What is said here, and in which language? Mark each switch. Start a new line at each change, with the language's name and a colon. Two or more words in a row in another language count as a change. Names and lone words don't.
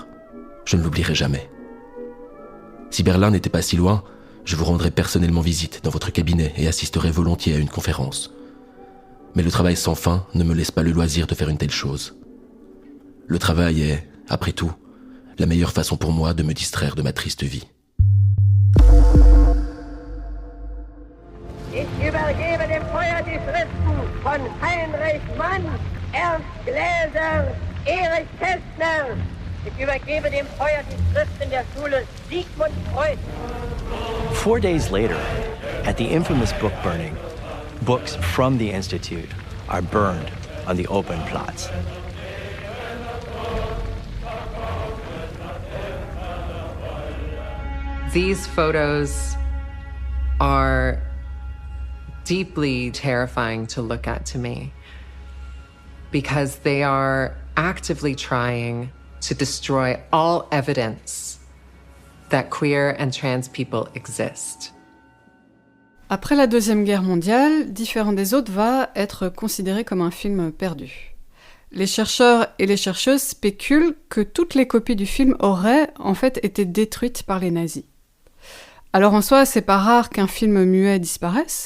French: Je ne l'oublierai jamais. Si Berlin n'était pas si loin, je vous rendrai personnellement visite dans votre cabinet et assisterai volontiers à une conférence. Mais le travail sans fin ne me laisse pas le loisir de faire une telle chose. Le travail est, après tout, la meilleure façon pour moi de me distraire de ma triste vie.
German: Ich übergebe dem Feuer die Schriften von Heinrich Mann, Ernst Gläser, Erich Kästner. Ich übergebe dem Feuer die Schriften der Schule Sigmund Freud.
English: 4 days later, at the infamous book burning, books from the Institute are burned on the open Platz. These photos are deeply terrifying to look at to me because they are actively trying to destroy all evidence that queer and trans people exist.
French: Après la Deuxième Guerre mondiale, Différent des autres va être considéré comme un film perdu. Les chercheurs et les chercheuses spéculent que toutes les copies du film auraient en fait été détruites par les nazis. Alors en soi, c'est pas rare qu'un film muet disparaisse.